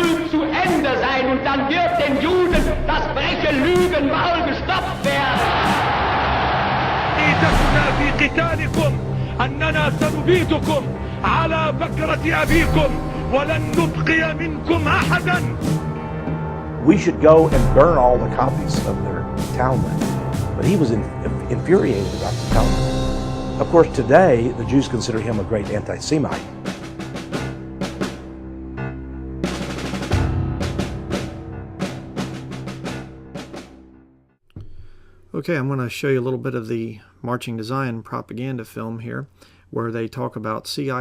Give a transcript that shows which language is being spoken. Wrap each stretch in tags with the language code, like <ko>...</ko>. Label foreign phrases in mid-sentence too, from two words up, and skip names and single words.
<de>zu Ende sein und dann wird den Juden das freche Lügenmaul gestopft werden.</de> <ar>ميتتنا في قتالكم أننا سنبيدكم على بكرة أبيكم ولن نبقي منكم أحدا.</ar> <en>We should go and burn all the copies of their Talmud. But he was infuriated about the Talmud. Of course, today, the Jews consider him a great anti-Semite. Okay, I'm going to show you a little bit of the marching to Zion propaganda film here, where they talk about C.I.</en>